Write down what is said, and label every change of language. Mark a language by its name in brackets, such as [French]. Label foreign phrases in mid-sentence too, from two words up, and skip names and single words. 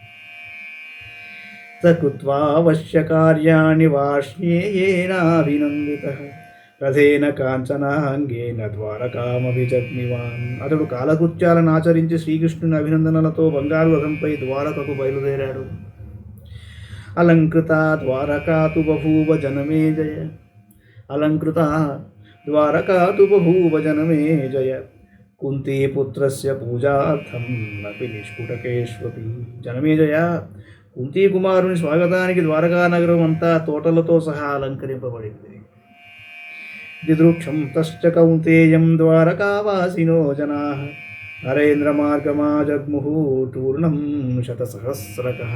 [Sanskrit] సకృత్వా వశ్యకార్యాణి వార్ష్ణేయేనాభినందితః రథేన కాంచనాంగేన ద్వారకామభిజగ్మివాన్. [Telugu] అతడు కాలకృత్యాలను ఆచరించి శ్రీకృష్ణుని అభినందనలతో బంగారు రథంపై ద్వారకకు బయలుదేరాడు. [Sanskrit] अलङ्कृता द्वारका तु बभूव जनमे जय। अलङ्कृता द्वारका तु बभूव जनमे जय। कुन्तीपुत्रस्य पूजार्थं अपि निष्कुटकेष्वपि जनमे जय। [Telugu] కుంతీ కుమారుని స్వాగతానికి ద్వారకా నగరం అంతా తోటలతో సహా అలంకరింపబడింది. [Sanskrit] దిదృక్షం తశ్చ కౌంతేయం ద్వారకావాసినో జనాః నరేంద్రమార్గమాజగ్ముః టూర్ణం శతసహస్రకః.